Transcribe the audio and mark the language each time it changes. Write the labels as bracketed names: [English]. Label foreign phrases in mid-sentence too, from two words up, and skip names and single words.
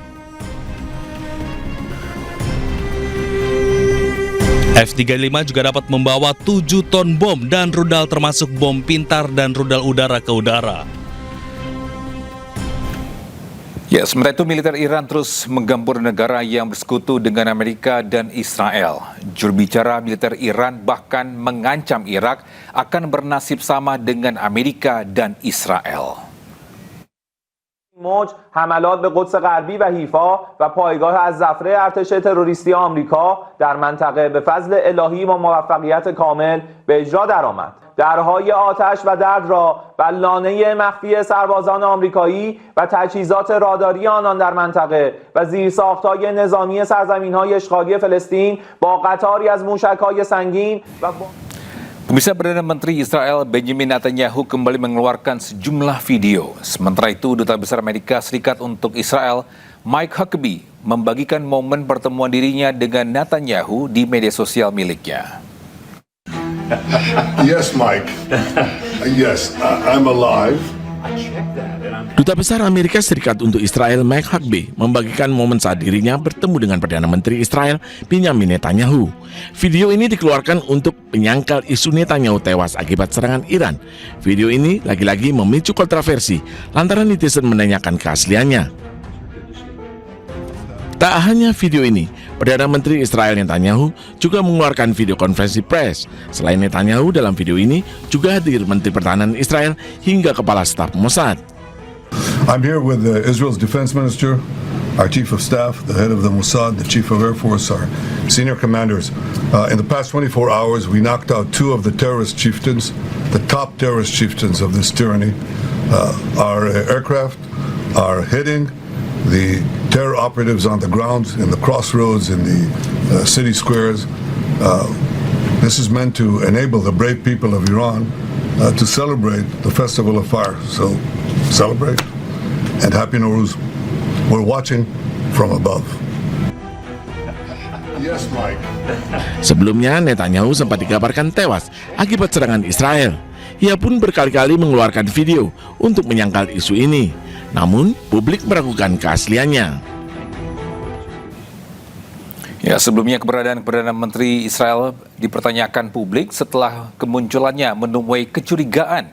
[Indonesian] F-35 juga dapat membawa 7 ton bom dan rudal termasuk bom pintar dan rudal udara ke udara. Ya, sementara itu militer Iran terus menggempur negara yang bersekutu dengan Amerika dan Israel. Juru bicara militer Iran bahkan mengancam Irak akan bernasib sama dengan Amerika dan Israel. [Persian] موج حملات به قدس غربی و حیفا و پایگاه از ظفره ارتش تروریستی آمریکا در منطقه به فضل الهی و موفقیت کامل به اجرا درآمد. درهای آتش و درد را بر لانه مخفی سربازان آمریکایی و تجهیزات راداری آنان در منطقه و زیرساخت‌های نظامی سرزمین‌های اشغالی فلسطین با قطاری از موشک‌های سنگین و [Indonesian] Pemirsa, Perdana Menteri Israel Benjamin Netanyahu kembali mengeluarkan sejumlah video. Sementara itu, Duta Besar Amerika Serikat untuk Israel, Mike Huckabee, membagikan momen pertemuan dirinya dengan Netanyahu di media sosial miliknya. [English] Yes, Mike. Yes, I'm alive. [Indonesian] Duta Besar Amerika Serikat untuk Israel Mike Huckabee membagikan momen saat dirinya bertemu dengan Perdana Menteri Israel Benjamin Netanyahu. Video ini dikeluarkan untuk menyangkal isu Netanyahu tewas akibat serangan Iran. Video ini lagi-lagi memicu kontroversi lantaran netizen menanyakan keasliannya. Tak hanya video ini, Perdana Menteri Israel Netanyahu juga mengeluarkan video konferensi pers. Selain Netanyahu, dalam video ini juga hadir Menteri Pertahanan Israel hingga Kepala Staf Mossad. [English] I'm here with Israel's Defense Minister, our Chief of Staff, the head of the Mossad, the Chief of Air Force, our senior commanders. In the past 24 hours, we knocked out 2 of the terrorist chieftains, the top terrorist chieftains of this tyranny. Our aircraft are hitting the terror operatives on the ground, in the crossroads, in the city squares. This is meant to enable the brave people of Iran to celebrate the Festival of Fire. So celebrate and Happy Nowruz. We're watching from above. Yes, Mike. [Indonesian] Sebelumnya, Netanyahu sempat dikabarkan tewas akibat serangan Israel. Ia pun berkali-kali mengeluarkan video untuk menyangkal isu ini. Namun, publik meragukan keasliannya. Ya, sebelumnya keberadaan Perdana Menteri Israel dipertanyakan publik setelah kemunculannya menemui kecurigaan.